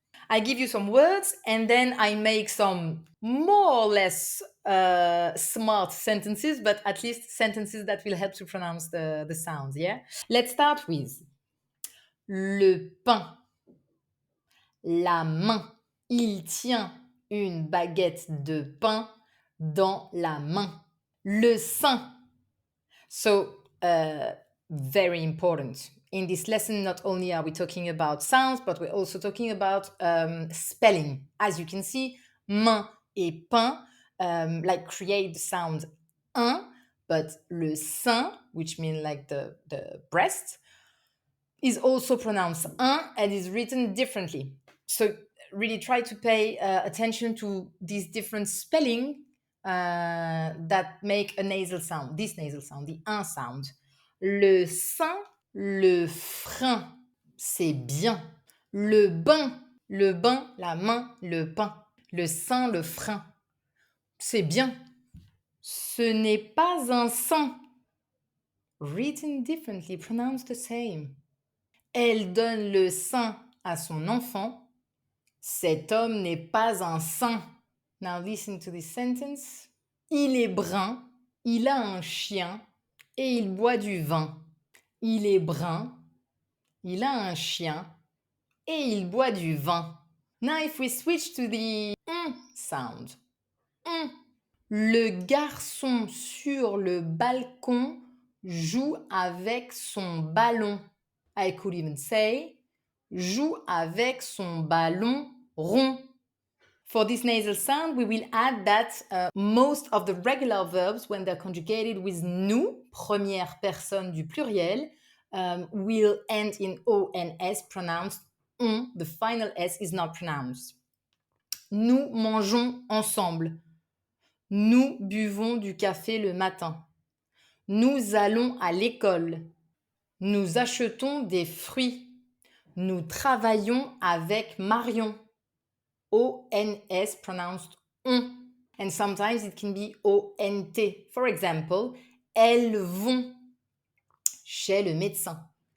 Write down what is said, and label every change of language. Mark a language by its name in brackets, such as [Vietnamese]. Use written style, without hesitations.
[English] I give you some words and then I make some more or less smart sentences, but at least sentences that will help to pronounce the sounds, yeah? Let's start with [French] le pain, la main. Il tient une baguette de pain dans la main. Le sein. So, very important. [English] In this lesson, not only are we talking about sounds, but we're also talking about spelling. As you can see, main et pain like create the sound un, but le sein, which means like the breast, is also pronounced un and is written differently. So really try to pay attention to these different spelling that make a nasal sound, this nasal sound, the un sound. [French] Le sein, le frein, c'est bien. Le bain, la main, le pain. Le sein, le frein, c'est bien. Ce n'est pas un sein. [English] Written differently, pronounced the same. [French] Elle donne le sein à son enfant. Cet homme n'est pas un saint. [English] Now listen to this sentence. [French] Il est brun, il a un chien et il boit du vin. Il est brun, il a un chien et il boit du vin. [English] Now if we switch to the sound. [French] Le garçon sur le balcon joue avec son ballon. [English] I could even say, [French] joue avec son ballon rond. [English] For this nasal sound, we will add that most of the regular verbs, when they're conjugated with nous, [French] première personne du pluriel, [English] will end in O and S, pronounced on. The final S is not pronounced. [French] Nous mangeons ensemble. Nous buvons du café le matin. Nous allons à l'école. Nous achetons des fruits. Nous travaillons avec Marion. [English] O-N-S pronounced on. And sometimes it can be O-N-T. For example, [French] elles vont chez le médecin.